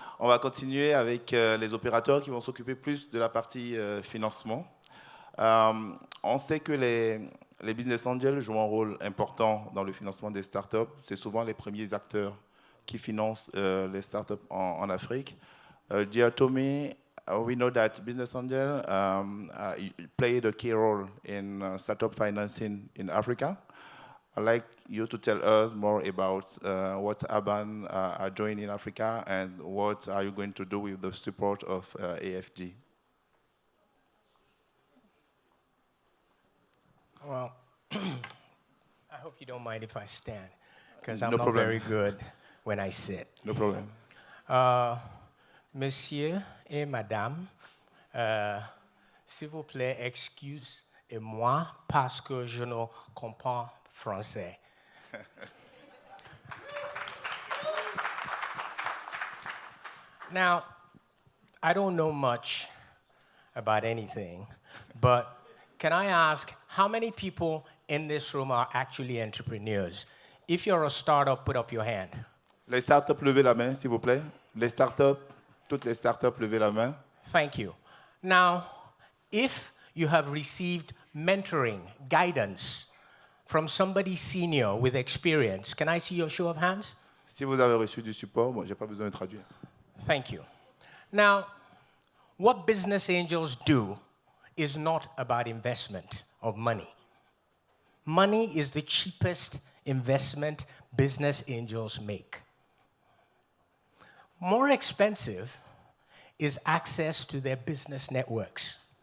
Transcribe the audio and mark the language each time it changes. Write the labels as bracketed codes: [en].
[fr] On va continuer avec les opérateurs qui vont s'occuper plus de la partie financement. On sait que les business angels jouent un rôle important dans le financement des startups. C'est souvent les premiers acteurs qui financent les startups en Afrique. [en] Dear Tommy, we know that business angels played a key role in startup financing in Africa. I'd like you to tell us more about what Aban are doing in Africa and what are you going to do with the support of AFG. Well, I hope you don't mind if I stand, because I'm No not problem. very good when I sit. No problem. [fr] Monsieur et Madame, s'il vous plaît, excusez-moi parce que je ne comprends français. [en] Now, I don't know much about anything, but can I ask how many people in this room are actually entrepreneurs? If you're a startup, put up your hand. [fr] Les startups, levez la main, s'il vous plaît. Les startups, toutes les startups, levez la main. [en] Thank you. Now, if you have received mentoring, guidance from somebody senior with experience, can I see your show of hands? [fr] Si vous avez reçu du support, bon, j'ai pas besoin de traduire. [en] Thank you. Now, what business angels do is not about investment of money. Money is the cheapest investment business angels make. More expensive is access to their business networks.